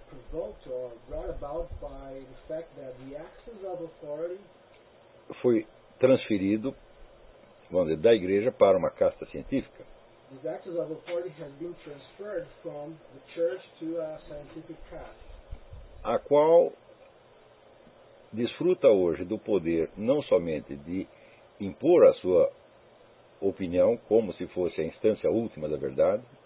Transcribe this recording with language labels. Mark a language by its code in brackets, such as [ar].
[en] provoked or brought about by the fact that the axis of authority [pt] foi transferido, vamos dizer, da igreja para uma casta científica. [en] The axis of authority has been transferred from the church to a scientific caste. [pt] A qual desfruta hoje do poder não somente de impor a sua opinião como se fosse a instância última da verdade.